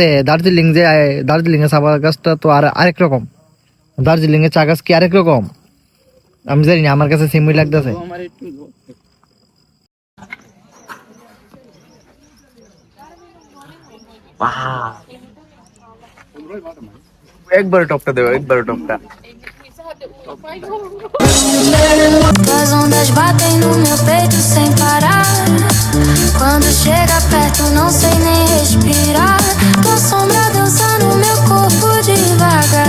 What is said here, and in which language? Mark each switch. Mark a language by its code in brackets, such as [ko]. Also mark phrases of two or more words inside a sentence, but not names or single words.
[bn] দার্জিলিং যে দার্জিলিং এর চা গাছটা তো আরেক রকম, দার্জিলিং এর চা গাছ কি আরেক রকম আমি জানি না, আমার কাছে সেমই লাগতেছে। একবারে টপটা দেবো, একবারে টপটা। [pt] As ondas batem no meu peito sem parar. Quando chega perto não sei nem respirar. Tua sombra dança no meu corpo devagar.